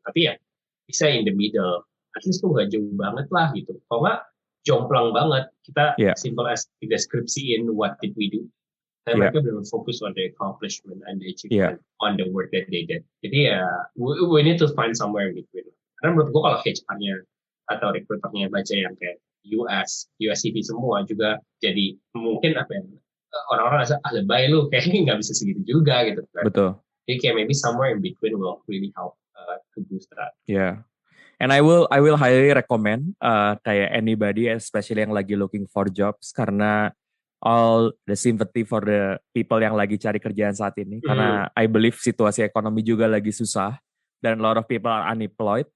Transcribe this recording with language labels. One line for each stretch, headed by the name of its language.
Indonesian: Tapi ya, bisa
English: in the middle. At least
Indonesian: tuh nggak jauh banget lah gitu. Kalau nggak, jomplang banget. Kita
English: simple as
Indonesian: deskripsiin
English: what did we do.
Indonesian: Dan mereka belum fokus
English: on the accomplishment and the achievement on the work that they did.
Indonesian: Jadi ya,
English: we need to find somewhere in between.
Indonesian: Karena menurut gue kalau HR-nya atau recruiter-nya baca yang kayak US CV semua juga jadi mungkin orang-orang rasa lebay lu kayaknya nggak bisa segitu juga gitu kan. Betul. Jadi kayak
English: maybe somewhere in between will really help to boost that. Yeah. And I will highly recommend kayak anybody especially yang lagi looking for jobs karena all the sympathy for the people
Indonesian: yang lagi cari kerjaan saat ini karena
English: I believe
Indonesian: situasi ekonomi juga lagi susah dan
English: a lot of people are unemployed.